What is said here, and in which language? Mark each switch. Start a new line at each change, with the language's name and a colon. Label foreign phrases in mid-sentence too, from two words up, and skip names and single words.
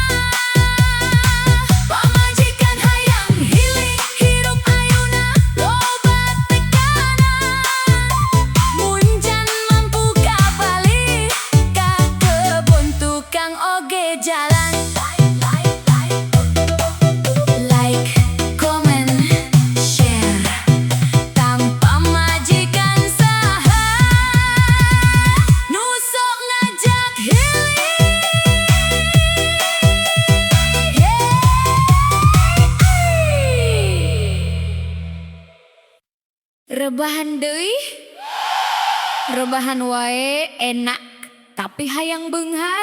Sundanese: Pamajikan hayang healing, hirup ayeuna loba tekanan. Munjan mampu ka balik ka kebon tukang oge jalan.
English: Like, comment, share,
Sundanese: tanpa majikan saha nu sok ngajak healing. Rebahan deui, rebahan wae enak, tapi hayang beunghar.